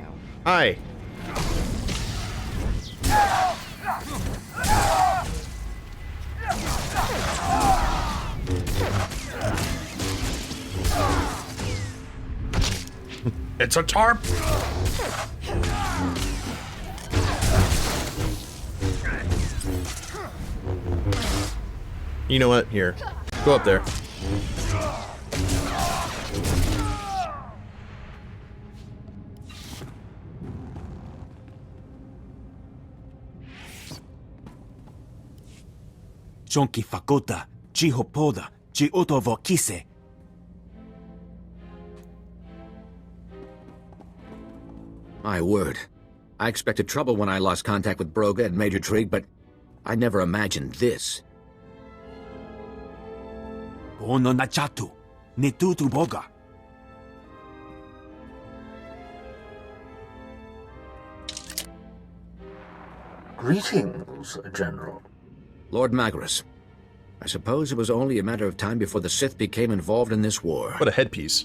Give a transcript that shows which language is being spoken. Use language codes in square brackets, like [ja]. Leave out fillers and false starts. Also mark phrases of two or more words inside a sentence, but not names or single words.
[en] Hi. It's a tarp. You know what? Here. Go up there. Jonki fakota, jihopoda, jiotavokise. My word. I expected trouble when I lost contact with Broga and Major Trig, but I never imagined this. Bono nachatu, nitutu boga. Greetings, General. Lord Magnus. I suppose it was only a matter of time before the Sith became involved in this war. What a headpiece.